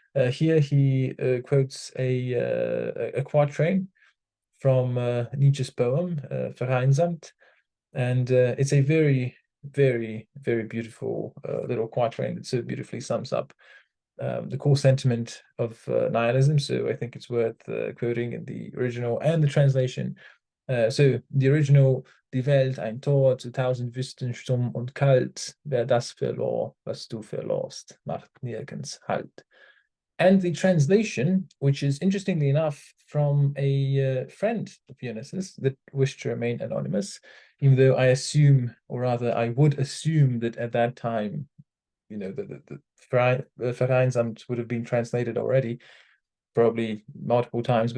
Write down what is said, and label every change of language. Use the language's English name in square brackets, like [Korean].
[English] Here he quotes a quatrain from Nietzsche's poem, Vereinsamt. And it's a very, very, very beautiful little quatrain that so beautifully sums up the core sentiment of nihilism. So I think it's worth quoting in the original and the translation. So the original, [German] die Welt ein Tor zu tausend Wüsten stumm und kalt, wer das verlor, was du verlorst, macht nirgends Halt. [English] And the translation, which is interestingly enough from a friend of Jonas's that wished to remain anonymous, even though I assume, or rather I would assume that at that time, you know, the Vereinsamt would have been translated already, probably multiple times.